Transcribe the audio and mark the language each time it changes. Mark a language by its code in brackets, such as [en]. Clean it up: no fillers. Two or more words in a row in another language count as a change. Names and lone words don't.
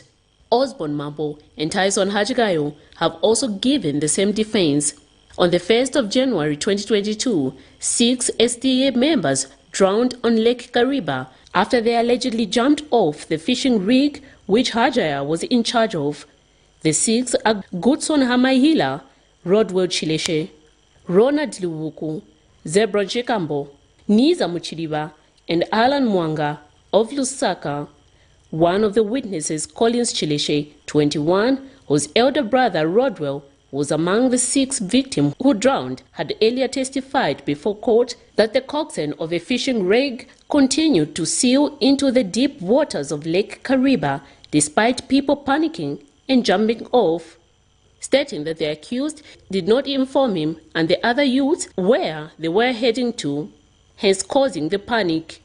[en] Osborne Mambo and Tyson Hajagayo have also given the same defense. On the 1st of January 2022, 6 STA members drowned on Lake Kariba after they allegedly jumped off the fishing rig which Hajaya was in charge of. The 6 are Goodson Hamaihila, Rodwell Chileshe, Ronald Luwuku, Zebra Chikambo, Niza Muchiriba, and Alan Mwanga of Lusaka. One of the witnesses, Collins Chileshe, 21, whose elder brother Rodwell was among the 6 victims who drowned, had earlier testified before court that the coxswain of a fishing rig continued to sail into the deep waters of Lake Kariba despite people panicking and jumping off, stating that the accused did not inform him and the other youths where they were heading to, hence causing the panic.